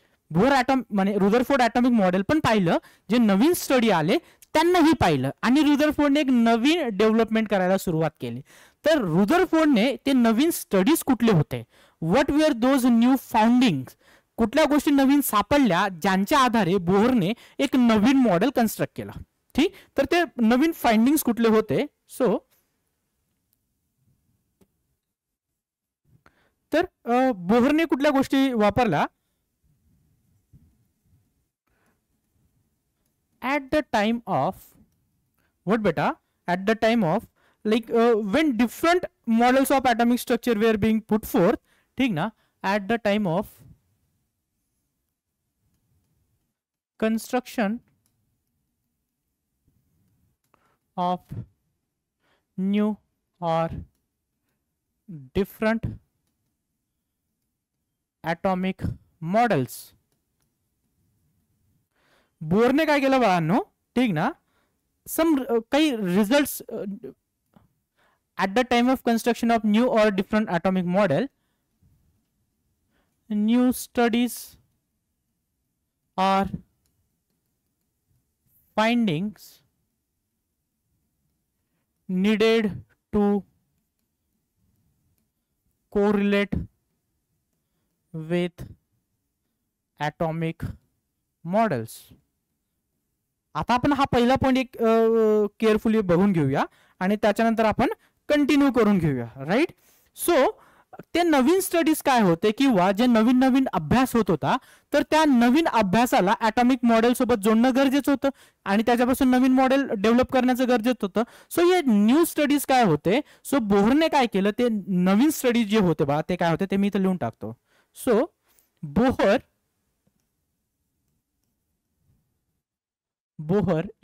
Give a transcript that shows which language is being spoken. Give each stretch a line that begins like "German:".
Marathi: Rutherford atomic model पण पाहिलं, जे नवीन स्टडी आले त्यांनाही पाहिलं, आणि रुदरफोर्डने एक नवीन डेव्हलपमेंट करायला सुरुवात केली. तर रुदरफोर्डने ते नवीन स्टडीज कुठले होते,
English: what were those new foundings,
Marathi: कुठल्या गोष्टी नवीन सापडल्या ज्यांच्या आधारे बोहरने एक नवीन मॉडेल कन्स्ट्रक्ट केला. ठीक, तर ते नवीन फाइंडिंग्स कुठले होते. सो तर बोहरने कुठल्या गोष्टी वापरल्या,
English: at the time of what beta, at the time of like when different models of atomic structure were being put forth,
Marathi: ठीक ना,
English: at the time of construction of new or different atomic models.
Marathi: Borne काय केलं बाळांनो, ठीक ना,
English: काही results at the time of construction of new और different atomic model, new studies are findings needed to correlate with atomic models.
Marathi: आता आपण हा पहिला पॉइंट एक केअरफुली बघून घेऊया आणि त्याच्यानंतर आपण कंटिन्यू करून घेऊया. राईट. सो ते नवीन स्टडीज काय होते किंवा जे नवीन नवीन अभ्यास होत होता, तर त्या नवीन अभ्यासाला ॲटॉमिक मॉडेल सोबत जोडणं गरजेचं होतं आणि त्याच्यापासून नवीन मॉडेल डेव्हलप करण्याचं गरजेचं होतं. सो हे न्यू स्टडीज काय होते, सो बोहरने काय केलं, ते नवीन स्टडीज जे होते बा ते काय होते ते मी इथं लिहून टाकतो.
English: so Bohr